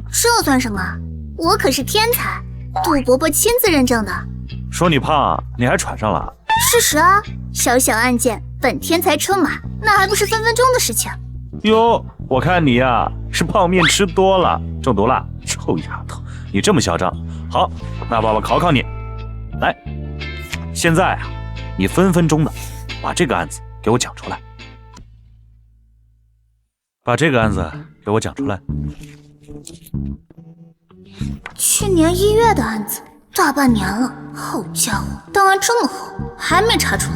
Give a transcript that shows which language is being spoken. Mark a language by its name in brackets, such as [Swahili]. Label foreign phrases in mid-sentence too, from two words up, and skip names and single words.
[Chinese] 這算什麼？我可是天才，杜伯伯親自認證的。說你胖，你還喘上了？事實啊，小小案件，本天才車馬，那還不是分分鐘的事情。喲，我看你呀，是泡麵吃多了，中毒了。臭丫頭，你這麼囂張。好，那爸爸考考你，來，現在啊，你分分鐘的把這個案子給我講出來。把這個案子給我講出來。去年1月的案子，大半年了，好家伙，檔案這麼厚，還沒查出來。